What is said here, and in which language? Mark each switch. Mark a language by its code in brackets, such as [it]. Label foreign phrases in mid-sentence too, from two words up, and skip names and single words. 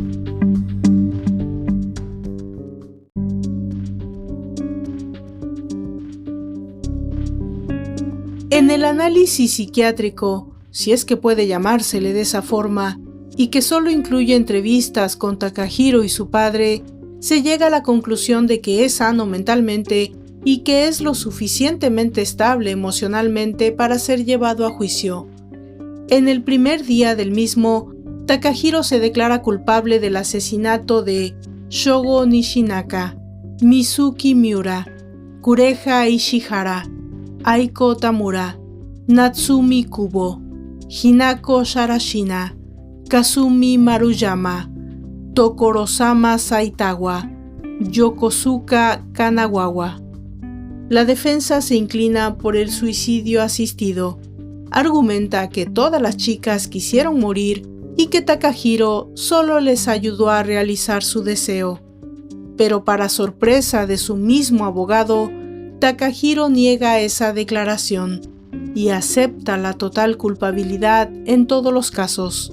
[es] En el análisis psiquiátrico, si es que puede llamársele de esa forma, y que solo incluye entrevistas con Takahiro y su padre, se llega a la conclusión de que es sano mentalmente y que es lo suficientemente estable emocionalmente para ser llevado a juicio. En el primer día del mismo, Takahiro se declara culpable del asesinato de Shogo Nishinaka, Mizuki Miura, Kureha Ishihara, Aiko Tamura, Natsumi Kubo, Hinako Sharashina, Kazumi Maruyama, Tokorosama Saitawa, Yokosuka Kanagawa. La defensa se inclina por el suicidio asistido. Argumenta que todas las chicas quisieron morir y que Takahiro solo les ayudó a realizar su deseo. Pero para sorpresa de su mismo abogado, Takahiro niega esa declaración y acepta la total culpabilidad en todos los casos.